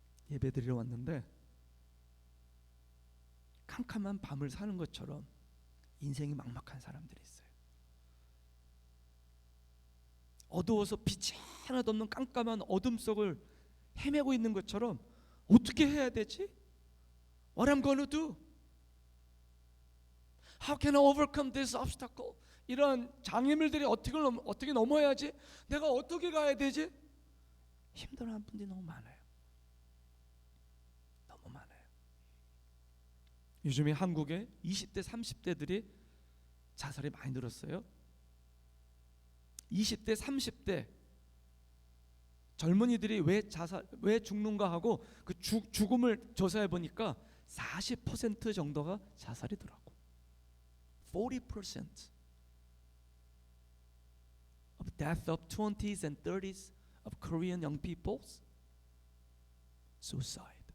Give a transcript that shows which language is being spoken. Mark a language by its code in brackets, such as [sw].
[ko] 예배드리러 왔는데 캄캄한 밤을 사는 것처럼 인생이 막막한 사람들이 있어요. 어두워서 빛이 하나도 없는 깜깜한 어둠 속을 헤매고 있는 것처럼 어떻게 해야 되지? [en] What I'm gonna do? How can I overcome this obstacle? [ko] 이런 장애물들이 어떻게 넘어야지? 내가 어떻게 가야 되지? 힘들어하는 분들이 너무 많아요. 너무 많아요. 요즘에 한국에 20대 30대들이 자살이 많이 늘었어요. 20대 30대 젊은이들이 왜 죽는가 하고 그 죽음을 조사해 보니까 40% 정도가 자살이더라고. [en] 40% of death of 20s and 30s of Korean young people suicide.